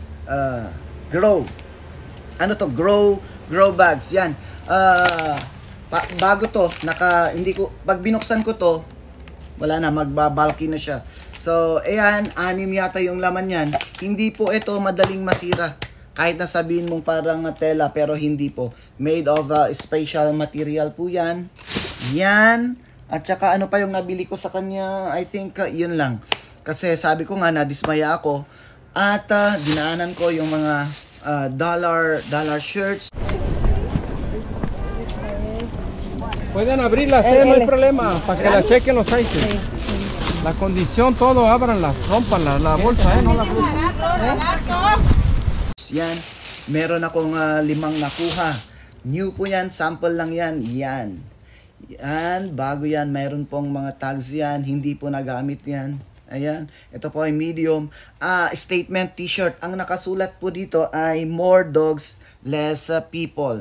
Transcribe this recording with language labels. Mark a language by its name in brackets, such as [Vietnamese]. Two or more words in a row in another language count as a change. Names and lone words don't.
[Filipino] Grow. Ano to? [English] Grow bags. [Filipino] Yan. Bago to, pag binuksan ko to, wala na, magbabalky na siya. So, ayan, 6 yata yung laman yan. Hindi po ito madaling masira. Kahit na sabihin mong parang tela, pero hindi po. [English] Made of special material [Filipino] po yan. Yan. At saka ano pa yung nabili ko sa kanya, [English] I think [Filipino] yun lang. Kasi sabi ko nga, nadismaya ako. At dinaanan ko yung mga [English] dollar shirts. [Spanish] Pueden abrirlas, no hay problema, para que la chequen los sizes. La condición, todo, ábranlas, rompanlas, la bolsa, no la [Filipino] Yan, meron akong 5 nakuha. New po yan, sample lang yan. Yan, bago yan, mayroon pong mga tags yan, hindi po nagamit yan. Ayan, ito po ay medium. [English] Statement t-shirt. [Filipino] Ang nakasulat po dito ay [English] more dogs, less people.